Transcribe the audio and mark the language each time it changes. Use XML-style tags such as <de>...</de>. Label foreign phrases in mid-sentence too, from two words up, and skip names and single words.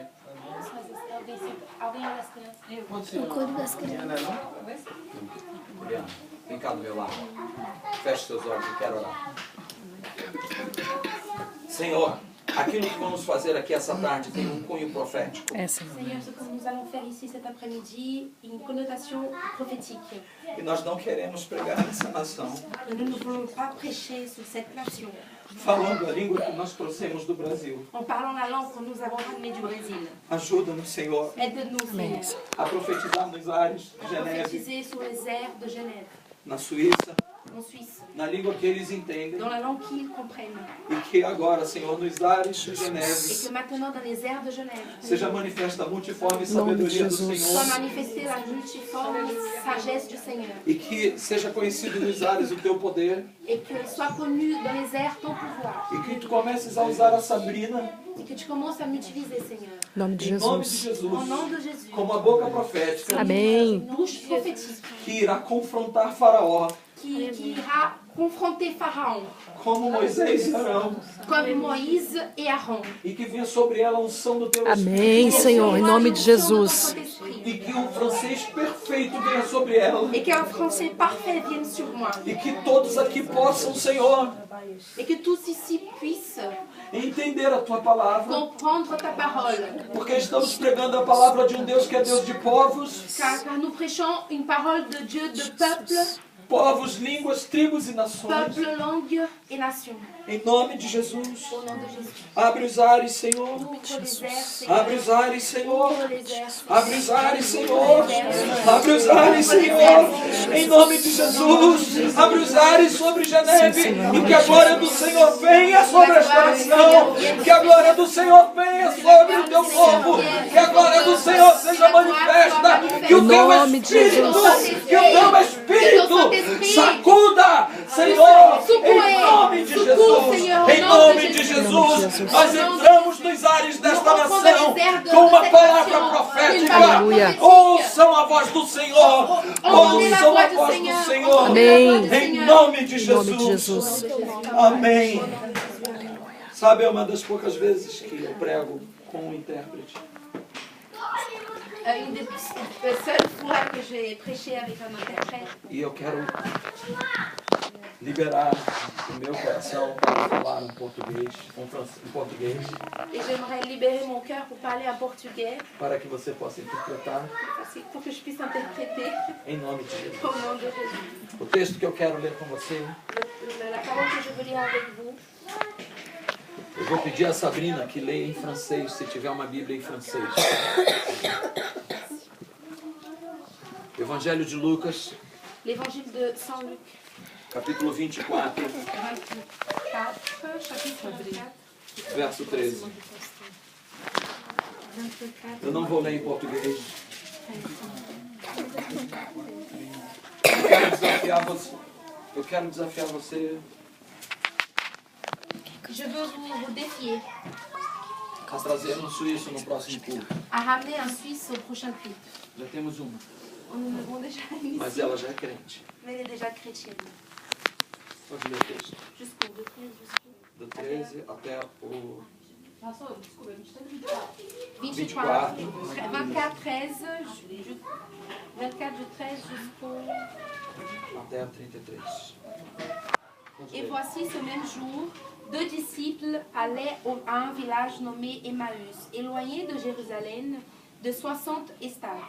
<pt>Alguém olha as crianças? O corpo das crianças. Juliana, vem cá do meu lado. Feche seus olhos, eu quero orar. Senhor, aquilo que vamos fazer aqui essa tarde tem um cunho profético. É, Senhor.</pt> <fr>Seigneur, ce que nous allons faire ici cet après-midi, une connotation prophétique.</fr> <pt>E nós não queremos pregar nessa nação</pt> <fr>Et nous ne voulons pas prêcher sur cette nation</fr> <pt>falando a língua que nós trouxemos do Brasil.</pt> <fr>en parlant la langue que nous avons ramenée du Brésil.</fr> <pt>Ajuda-nos, Senhor,</pt> <fr>Aide-nous, Seigneur,</fr> <pt>a profetizar nos ares</pt> <fr>à</fr> <pt>de Geneve,</pt> <fr>prophétiser sur les airs de Genève,</fr> <pt>na Suíça,</pt> <fr>en Suisse,</fr> <pt>na língua que eles entendem.</pt> <fr>dans la langue qu'ils comprennent.</fr> <pt>E que agora, Senhor, nos ares de</pt> <fr>Et</fr> <pt>Geneve,</pt> <fr>que maintenant, dans les airs de Genève,</fr> <pt>seja manifesta a multiforme Nome de sabedoria do Jesus.</pt> <fr>soit</fr> <pt>Senhor.</pt> <fr>manifestée la multiforme sagesse du Seigneur.</fr> <pt>E que seja conhecido nos ares o teu poder.</pt> <fr>Et que soit connu dans les airs ton pouvoir.</fr> <pt>E que tu comeces a usar a Sabrina,</pt> <fr>Et que tu commences à m'utiliser, Seigneur.</fr> <pt>Em nome de em nome de Jesus.</pt> <fr>Au Jesus, nom de Jésus.</fr> <pt>como a boca profética Amém.</pt> <fr>Bouche prophétique</fr> <pt>que irá confrontar Faraó,</pt> <fr>qui ira confronter Pharaon,</fr> <pt>como Moisés e Arão,</pt> <fr>comme Moïse et Aaron.</fr> <pt>e que venha sobre ela a unção do teu Amém, Espírito, Senhor, em nome de Jesus. e que o francês perfeito venha sobre ela,</pt> <fr>Et qu'un français parfait vienne sur moi.</fr> <pt>e que todos aqui possam, Senhor,</pt> <fr>Et que tous ici puissent</fr> <pt>entender a tua palavra,</pt> <fr>comprendre ta parole.</fr> <pt>porque estamos pregando a palavra de um Deus que é Deus de povos,</pt> <fr>Car nous prêchons une parole de Dieu de</fr> <pt>povos, línguas, tribos e nações.</pt> <fr>peuple, langue et nation.</fr> <pt>Em nome de Jesus,</pt> <fr>Au nom de Jésus.</fr> <pt>abre os ares, Senhor.</pt> <fr>Ouvre les airs, Seigneur.</fr> <pt>Abre os ares, Senhor.</pt> <fr>Ouvre les airs,</fr> <pt>Abre os ares, Senhor. Abre os ares, Senhor. Em nome de Jesus. Abre os ares sobre Geneve. E que a glória do Senhor venha sobre esta nação. Que a glória do Senhor venha sobre o teu povo. Que a glória do Senhor seja manifesta. Que o teu nome de Espírito, Jesus. que o teu Espírito sacuda, Senhor. Em nome de Jesus. Em nome de Jesus. Nós entramos ventos dos ares desta</pt> <fr>Nous rentrons</fr> <pt>nação</pt> <fr>dans les airs de</fr> <pt>com uma</pt> <fr>cette</fr> <pt>palavra</pt> <fr>nation.</fr> <pt>profética. Aleluia. Ouçam a voz do Senhor.</pt> <fr>Entendez la</fr> <pt>Ouçam</pt> <fr>voix</fr> <pt>a</pt> <fr>du</fr> <pt>voz do</pt> <fr>Seigneur.</fr> <pt>Senhor.</pt> <fr>Entendez la voix du</fr> <pt>Amém. Em</pt> <fr>Seigneur.</fr> <pt>nome de Em nome de Jesus. Jesus. Amém. Sabe, é uma das poucas vezes que eu prego com um intérprete.</pt> <fr>Une des seules fois que j'ai prêché avec un interprète.</fr> <pt>E eu quero liberar o meu coração para falar um português, em português,</pt> <fr>Et j'aimerais libérer mon cœur pour parler en portugais,</fr> <pt>para que você possa interpretar</pt> <fr>pour que je puisse interpréter</fr> <pt>em nome de Jesus.</pt> <fr>au nom de Jésus.</fr> <pt>O texto que eu quero ler com você,</pt> <fr>La parole que je veux lire avec vous,</fr> <pt>eu vou pedir a Sabrina que leia em francês, se tiver uma Bíblia em francês. Evangelho de Lucas,</pt> <fr>l'évangile de Saint Luc,</fr> <pt>capítulo 24,</pt> <fr>24, chapitre 24.</fr> <pt>verso 13. Eu não vou ler em português. Eu quero desafiar você</pt> <fr>Je veux vous défier</fr> <pt>a trazer um suíço no próximo culto.</pt> <fr>à ramener un Suisse au prochain culte.</fr> <pt>Já temos uma,</pt> <fr>Nous en avons déjà une</fr> <pt>mas</pt> <fr>ici,</fr> <pt>ela já é crente.</pt> <fr>mais elle est déjà chrétienne.</fr> <pt>Pode ler o texto.</pt> <fr>Jusqu'au de 13 jusqu'au</fr> <pt>Do 13 até o 24,</pt> <fr>24. 24, 13, 24 du 13 jusqu'au...</fr> <pt>até o 33. Pode</pt> <fr>Et</fr> <pt>ler.</pt> <fr>voici ce même jour, deux disciples allaient à un village nommé Emmaüs, éloigné de Jérusalem de 60 estades.</fr>